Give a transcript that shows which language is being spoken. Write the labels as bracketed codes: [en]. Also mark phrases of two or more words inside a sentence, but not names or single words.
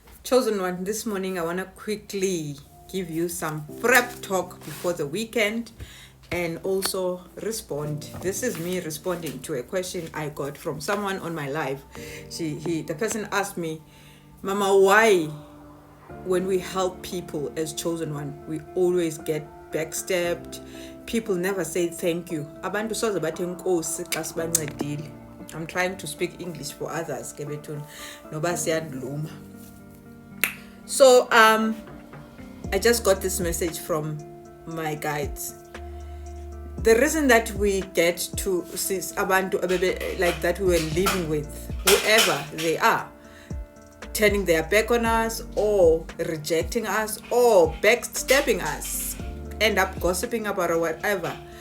[en] Chosen one, this morning I want to quickly give you some prep talk before the weekend and also respond. This is me responding to a question I got from someone on my live. The person asked me, Mama, why when we help people as chosen one, we always get backstabbed? People never say thank you. [xh] Abantu soze bathi enkosi xa sibancedile. [en] I'm trying to speak English for others, [xh] ke bethuna noba siyadluma. [en] So I just got this message from my guides. The reason that we get to see abantu like that we were living with, whoever they are, turning their back on us or rejecting us or backstabbing us, end up gossiping about or whatever.